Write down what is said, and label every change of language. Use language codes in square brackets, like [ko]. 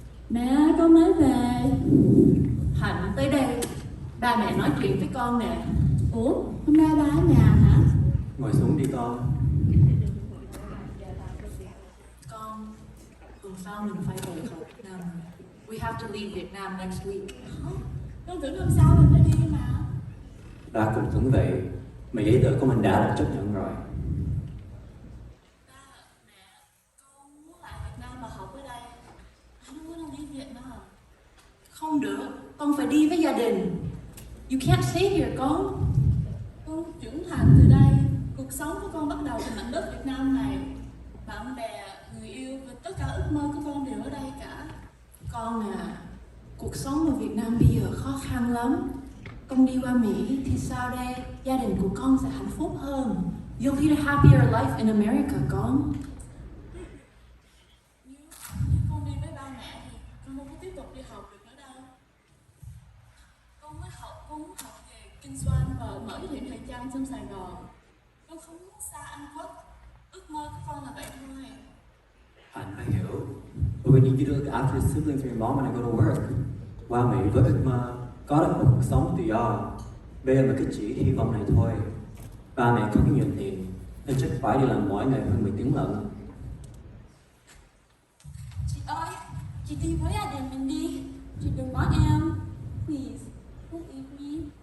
[vi] Mẹ, con mới về. Hạnh tới đây. Ba mẹ nói chuyện với con nè. Ủa, hôm nay ba ở nhà hả? Ngồi xuống đi con. Con, tuần sau mình phải về Việt Nam. [en] We have to leave Vietnam next week. [vi] Con tưởng hôm sau mình phải đi mà. Ba cũng tưởng vậy, mà giấy tờ của mình đã được chấp nhận rồi. Ba, mẹ, con muốn lại Việt Nam và học ở đây. [en] I don't want to leave Vietnam. [vi] Không được, con phải đi với gia đình. [en] You can't stay here, con. [vi] Con trưởng thành từ đây. Cuộc sống của con bắt đầu từ mảnh đất Việt Nam này. Bạn bè, người yêu và tất cả ước mơ của con đều ở đây cả. Con à, cuộc sống ở Việt Nam bây giờ khó khăn lắm. Con đi qua Mỹ thì sau đây gia đình của con sẽ hạnh phúc hơn. [en] You'll lead a happier life in America, con. [vi] Nếu con đi với ba mẹ thì con không có tiếp tục đi học được nữa đâu. Con muốn học về kinh doanh và mở cái tiệm thời trang trong Sài Gòn. Con không muốn xa Anh Quốc. Ước mơ của con là vậy thôi. Hạnh phải hiểu. [en] But we need you to look after your siblings and your mom when I go to work. [vi] Qua Mỹ với ước mơ, có được một cuộc sống tự do. Bây giờ là cái chỉ hy vọng này thôi. Ba mẹ có nhiều tiền, nên chắc phải đi làm mỗi ngày hơn 10 tiếng lận. Chị ơi, chị đi với gia đình mình đi. Chị đừng bỏ em. [en] Please, don't leave me.